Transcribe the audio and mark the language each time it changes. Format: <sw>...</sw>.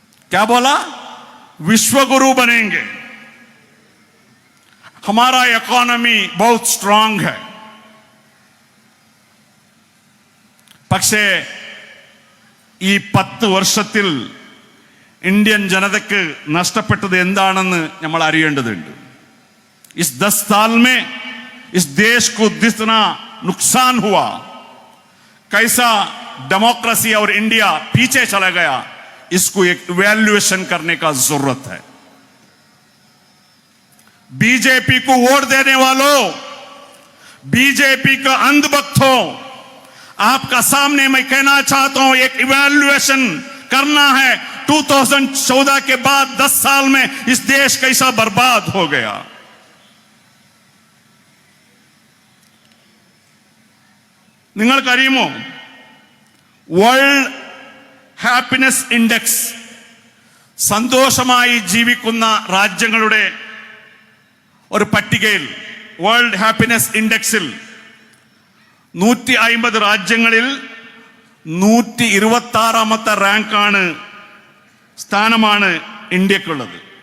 <hi>क्या बोला? विश्वगुरु बनेंगे, हमारा इकोनॉमी बहुत स्ट्रांग है।</hi> <ml>പക്ഷേ ഈ 10 വർഷത്തിൽ ഇന്ത്യൻ ജനതയ്ക്ക് നഷ്ടപ്പെട്ടത് എന്താണെന്ന് നമ്മൾ അറിയേണ്ടതുണ്ട്.</ml> <hi>इस 10 साल में इस देश को जितना नुकसान हुआ, कैसा डेमोक्रेसी और इंडिया पीछे चला गया, इसको एक इवैल्यूएशन करने का जरूरत है। बीजेपी को वोट देने वालों, बीजेपी का अंधभक्तों, आपका सामने मैं कहना चाहता हूं, एक इवैल्यूएशन करना है 2014 के बाद 10 साल में इस देश कैसा बर्बाद हो गया।</hi> <ml>നിങ്ങൾക്കറിയുമോ, വേൾഡ് ഹാപ്പിനെസ് ഇൻഡെക്സ് സന്തോഷമായി ജീവിക്കുന്ന രാജ്യങ്ങളുടെ ഒരു പട്ടികയിൽ, വേൾഡ് ഹാപ്പിനെസ് ഇൻഡെക്സിൽ 150 രാജ്യങ്ങളിൽ 126ാമത്തെ റാങ്കാണ്, സ്ഥാനമാണ് ഇന്ത്യക്കുള്ളത്.</ml>